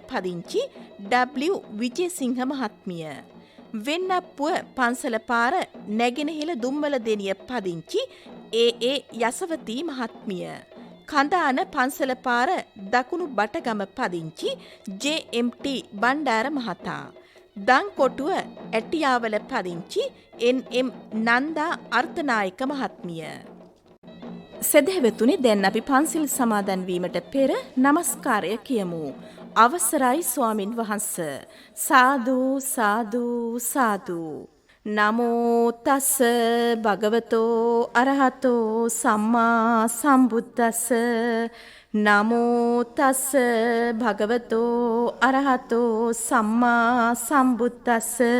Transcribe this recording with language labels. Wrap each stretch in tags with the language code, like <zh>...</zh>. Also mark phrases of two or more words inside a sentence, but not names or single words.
<si>පදිංචි W විජේසිංහ මහත්මිය, වෙන්නප්පුව පන්සල පාර නැගෙනහිල දුම්වල දෙනිය පදිංචි AA යසවතී මහත්මිය, කඳාන පන්සල පාර දකුණු බටගම පදිංචි JMT බණ්ඩාර මහතා, දංකොටුව ඇටියාවල පදිංචි NM නන්දා අර්ථනායක මහත්මිය. සදහැවතුනි, දැන් අපි පන්සිල් සමාදන් වීමට පෙර නමස්කාරය කියමු. අවසරයි ස්වාමින් වහන්ස. සාදු සාදු සාදු.</si> <pi>නමෝ තස් භගවතෝ අරහතෝ සම්මා සම්බුද්දස්ස. නමෝ තස් භගවතෝ අරහතෝ සම්මා සම්බුද්දස්ස.</pi>